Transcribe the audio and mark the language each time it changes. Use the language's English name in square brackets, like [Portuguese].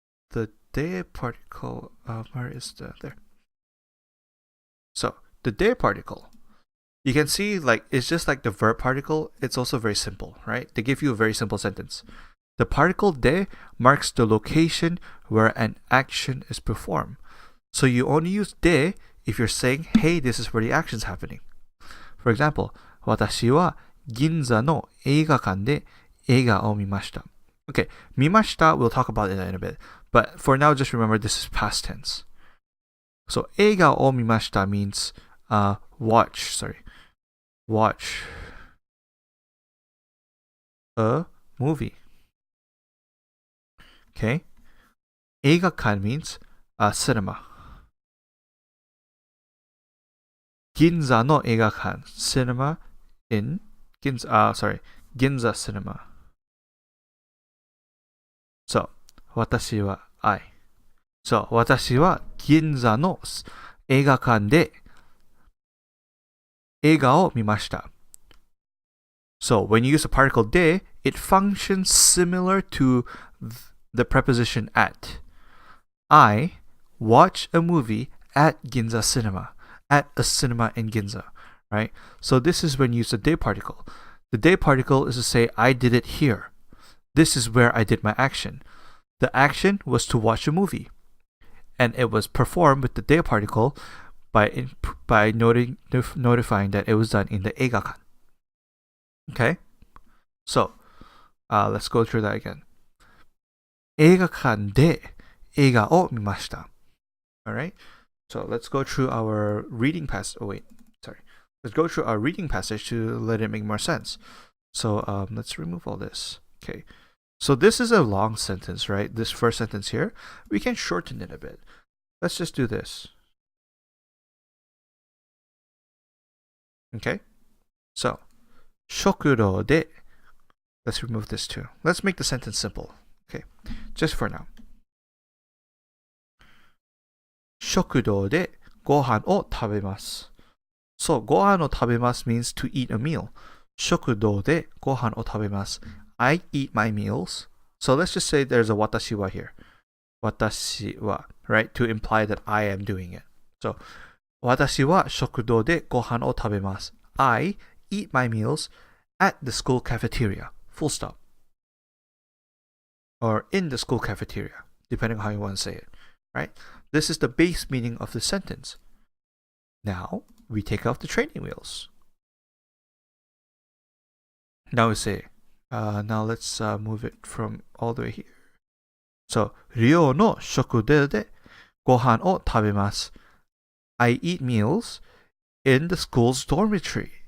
[English] The de particle, where is there? So the de particle, you can see like it's just like the verb particle. It's also very simple, right? They give you a very simple sentence. The particle de marks the location where an action is performed. So you only use de if you're saying, hey, this is where the action's happening. [Japanese] For example, 私は銀座の映画館で映画を見ました. [English] Okay, 見ました, we'll talk about it in a bit. But for now, just remember this is past tense. So [Japanese] 映画を見ました [English] means watch a movie. Okay? 映画館 means cinema. 銀座の映画館 cinema in Ginza cinema. So 私は I. [Japanese] So 私は銀座の映画館で映画を見ました. [English] So when you use the particle de, it functions similar to the preposition at. I watch a movie at Ginza cinema, at a cinema in Ginza, right? So this is when you use the de particle. The de particle is to say, I did it here. This is where I did my action. The action was to watch a movie. And it was performed with the de particle by notifying that it was done in the 映画館. Okay? So, let's go through that again. [Japanese] 映画館で映画を見ました. [English] Alright? So, let's go through our reading passage. Let's go through our reading passage to let it make more sense. So, let's remove all this. Okay. So, this is a long sentence, right? This first sentence here. We can shorten it a bit. Let's just do this. Okay? So, 食堂で let's remove this too. Let's make the sentence simple. Okay, just for now. [Japanese] 食堂でご飯を食べます. [English] So, [Japanese] ご飯を食べます [English] means to eat a meal. [Japanese] 食堂でご飯を食べます. [English] I eat my meals. So let's just say there's a 私は here. 私は, right? To imply that I am doing it. [Japanese] So, 私は食堂でご飯を食べます. [English] I eat my meals at the school cafeteria. Full stop. Or in the school cafeteria, depending on how you want to say it. Right? This is the base meaning of the sentence. Now, we take off the training wheels. Now we say, now let's move it from all the way here. [Japanese] So, 寮の食堂でご飯を食べます. [English] I eat meals in the school's dormitory.